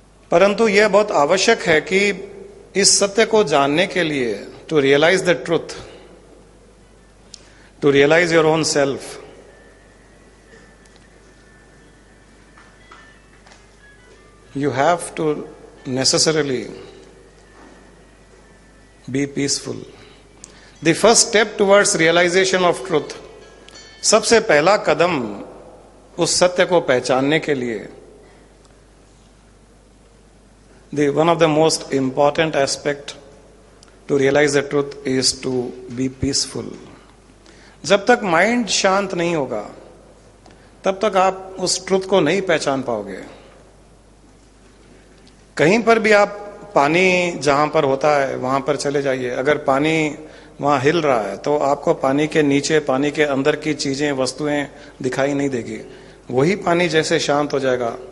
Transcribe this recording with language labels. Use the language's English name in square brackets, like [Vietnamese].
[Hindi] परंतु यह बहुत आवश्यक है कि इस सत्य को जानने के लिए, [English] To realise the truth, to realise your own self, you have to necessarily be peaceful. The first step towards realization of truth, [Hindi] सबसे पहला कदम उस सत्य को पहचानने के लिए, [English] the one of the most important aspect to realize the truth is to be peaceful. [Hindi] जब तक माइंड शांत नहीं होगा तब तक आप उस ट्रुथ को नहीं पहचान पाओगे। कहीं पर भी आप पानी जहां पर होता है वहां पर चले जाइए, अगर पानी वहां हिल रहा है तो आपको पानी के नीचे, पानी के अंदर की चीजें, वस्तुएं दिखाई नहीं देगी। वही पानी जैसे शांत हो जाएगा